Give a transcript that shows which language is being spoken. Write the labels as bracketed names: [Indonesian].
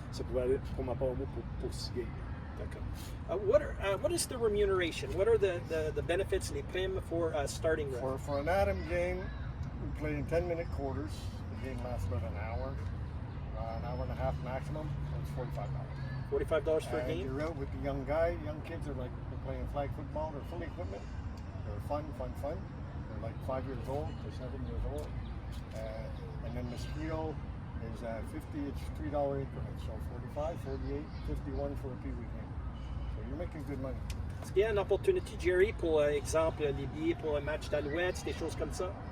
[French] Ça pouvait aller, pour ma part, moi, pour 6 games. D'accord. [English] What is the remuneration? What are the benefits, [French] les primes [English] for starting ref? For an Adam game, we play in 10-minute quarters. The game lasts about an hour and a half maximum. It's $45. $45 for a game? You're out with the young kids are like they're playing flag football. They're full equipment. They're fun. They're like 5 years old to 7 years old. And then Mosquito is 50. It's $3 increments. So 45, 48, 51 for a Pee-wee game. So you're making good money. [French] Est-ce qu'il y a une opportunité, Jerry, pour exemple, les billets pour un match d'Alouettes, des choses comme ça?